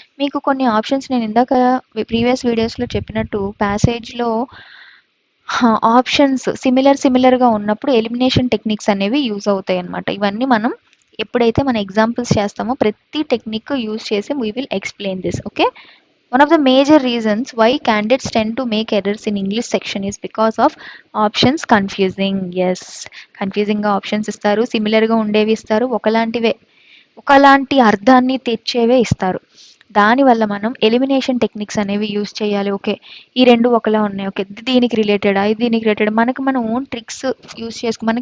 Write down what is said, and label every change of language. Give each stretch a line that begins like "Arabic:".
Telugu: మీకు కొన్ని ఆప్షన్స్ నేను ఇందాక ప్రీవియస్ వీడియోస్లో చెప్పినట్టు ప్యాసేజ్లో ఆప్షన్స్ సిమిలర్గా ఉన్నప్పుడు ఎలిమినేషన్ టెక్నిక్స్ అనేవి యూజ్ అవుతాయి అన్నమాట. ఇవన్నీ మనం ఎప్పుడైతే మన ఎగ్జాంపుల్స్ చేస్తామో ప్రతి టెక్నిక్ యూజ్ చేసి
English: We will explain this. Okay, one of the major reasons why candidates tend to make errors in English section is because of options confusing.
Telugu: Yes, confusing గా ఆప్షన్స్ ఇస్తారు, సిమిలర్గా ఉండేవి ఇస్తారు, ఒకలాంటి అర్థాన్ని తెచ్చేవే ఇస్తారు. దానివల్ల మనం ఎలిమినేషన్ టెక్నిక్స్ అనేవి యూజ్ చేయాలి. ఓకే, ఈ రెండు ఒకలా ఉన్నాయి, ఓకే దీనికి రిలేటెడా, ఇది దీనికి రిలేటెడ్, మనకి మన ఓన్ ట్రిక్స్ యూజ్ చేసుకో.